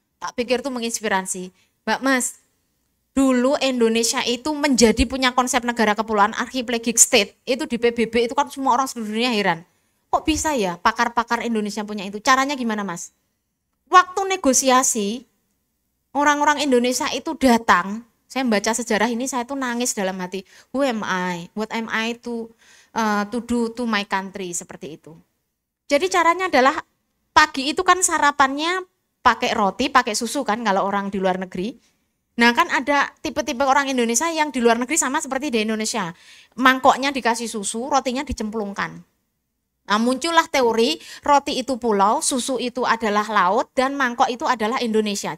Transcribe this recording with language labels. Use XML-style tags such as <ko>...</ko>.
<id>Tak pikir itu menginspirasi. Mbak Mas, dulu Indonesia itu menjadi punya konsep negara kepulauan archipelagic state. Itu di PBB itu kan semua orang seluruh dunia heran. Kok bisa ya pakar-pakar Indonesia punya itu? Caranya gimana Mas? Waktu negosiasi, orang-orang Indonesia itu datang. Saya membaca sejarah ini, saya tuh nangis dalam hati.</id> <en>Who am I? What am I to do to my country?</en> <id>Seperti itu. Jadi caranya adalah pagi itu kan sarapannya pakai roti, pakai susu kan kalau orang di luar negeri. Nah kan ada tipe-tipe orang Indonesia yang di luar negeri sama seperti di Indonesia. Mangkoknya dikasih susu, rotinya dicemplungkan. Nah muncullah teori roti itu pulau, susu itu adalah laut, dan mangkok itu adalah Indonesia.</id>